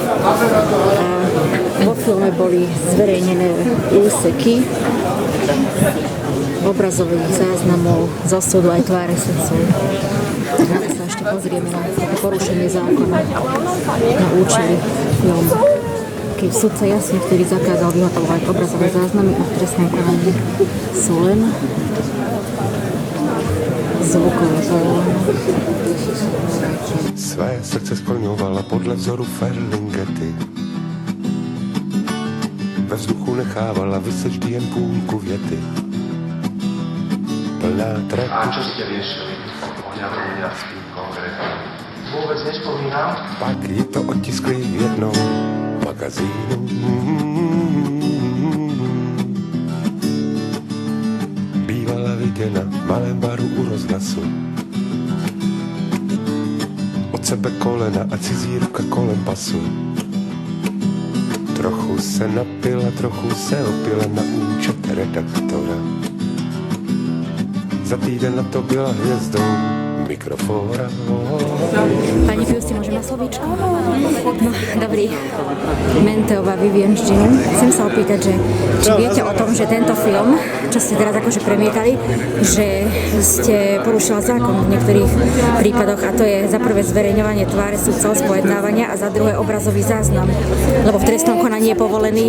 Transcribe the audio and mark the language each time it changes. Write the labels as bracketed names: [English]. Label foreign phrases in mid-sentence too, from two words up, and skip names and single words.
[Slovak] Vo filme boli zverejnené úseky obrazových záznamov zo súdu aj tváre sudcov. Na to sa ešte pozrieme na porušenie zákona na účely filmu. Keď sudca jasne vtedy zakázal vyhotovovať obrazové záznamy a v trestnom konaní sú len zvukové záznamy. [Czech] Své srdce splňovala podle vzoru Ferlingety. Ve vzduchu nechávala vyseč jen půlku věty. Plná trepu. [Slovak] A čo ste riešili s tým konkrétne? Vôbec nespomínam. [Czech] Pak ji to otiskli v jednom magazínu. Bývala viděna v malém baru u rozhlasu. Od sebe kolena a cizí ruka kolem pasu. Trochu se napila, trochu se opila na účet redaktora. Za týden na to byla hvězdou mikrofóra. [Slovak] Pani Piusi, môžem na slovíčko? No, dobrý. Menteová Vivian Jean. Chcem sa opýtať, že či viete o tom, že tento film, čo ste teraz akože premietali, že ste porušila zákon v niektorých prípadoch, a to je za prvé zverejňovanie tváre sudcov z pojednávania a za druhé obrazový záznam, lebo v trestnom konaní je povolený.